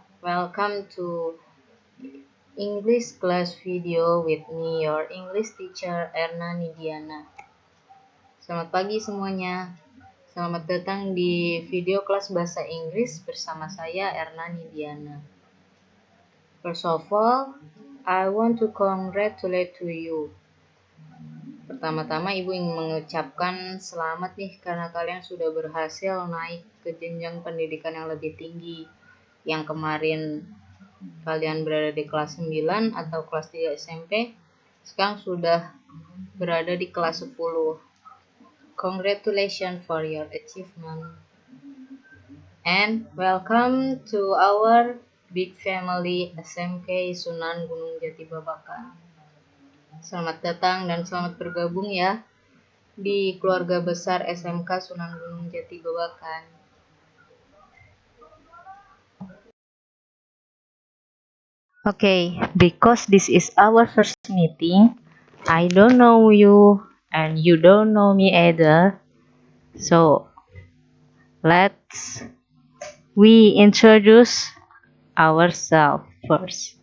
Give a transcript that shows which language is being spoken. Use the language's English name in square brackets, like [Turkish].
[English] Welcome to English class video with me, your English teacher Erna Nidiana. [Indonesian] Selamat pagi semuanya. Selamat datang di video kelas bahasa Inggris bersama saya Erna Nidiana. [English] First of all, I want to congratulate to you. [Indonesian] Pertama-tama Ibu ingin mengucapkan selamat nih karena kalian sudah berhasil naik ke jenjang pendidikan yang lebih tinggi. Yang kemarin kalian berada di kelas 9 atau kelas 3 SMP, sekarang sudah berada di kelas 10. [English] Congratulations for your achievement. And welcome to our big family SMK Sunan Gunung Jati Babakan. [Indonesian] Selamat datang dan selamat bergabung ya di keluarga besar SMK Sunan Gunung Jati Babakan. [English] Okay, because this is our first meeting, I don't know you and you don't know me either. So, we introduce ourselves first.